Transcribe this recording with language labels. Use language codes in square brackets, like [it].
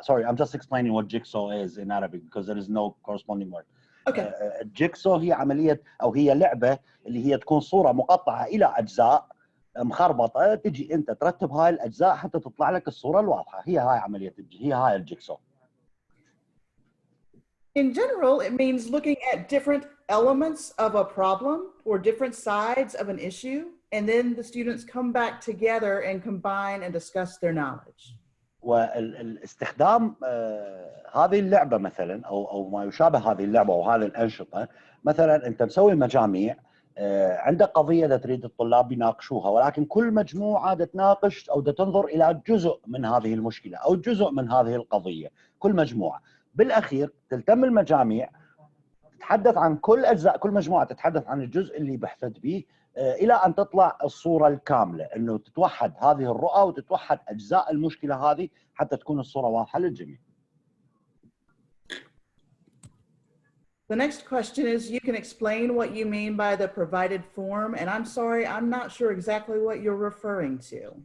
[en] Sorry, I'm just explaining what jigsaw is in Arabic because there is no corresponding word. Okay. [ar] الجيكسو هي عملية أو هي لعبة اللي هي تكون صورة مقطعة إلى أجزاء مخربطة، تجي أنت ترتب هاي الأجزاء حتى تطلع لك الصورة الواضحة. هي هاي عملية هي هاي الجيكسو. [en] In general, it means looking at different elements of a problem or different sides of an issue, and then the students come back together and combine and discuss their knowledge. [ar] والاستخدام هذه اللعبة مثلا أو ما يشابه هذه اللعبة وهذه الأنشطة، مثلا أنت مسوي مجاميع عندك قضية تريد الطلاب يناقشوها، ولكن كل مجموعة تناقش أو تنظر إلى جزء من هذه المشكلة أو جزء من هذه القضية. كل مجموعة بالأخير تلتم المجاميع تتحدث عن كل أجزاء، كل مجموعة تتحدث عن الجزء اللي بحثت به إلى أن تطلع الصورة الكاملة، أنه تتوحد هذه الرؤى وتتوحد أجزاء المشكلة هذه حتى تكون الصورة واضحة للجميع. [en] The next question is, you can explain what you mean by the provided form, and I'm sorry, I'm not sure exactly what you're referring to.